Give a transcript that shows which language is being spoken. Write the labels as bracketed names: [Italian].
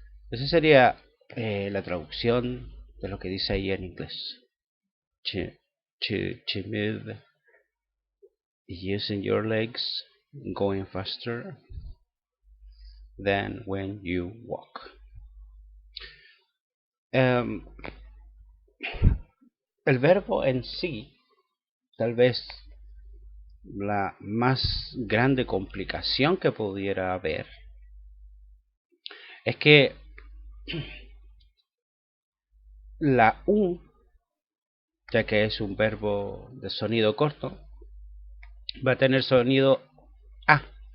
[Spanish] Esa sería la traducción de lo que dice ahí en inglés. [English] To move using your legs going faster than when you walk. [Spanish] El verbo en sí, tal vez la más grande complicación que pudiera haber, es que la U, ya que es un verbo de sonido corto, va a tener sonido A.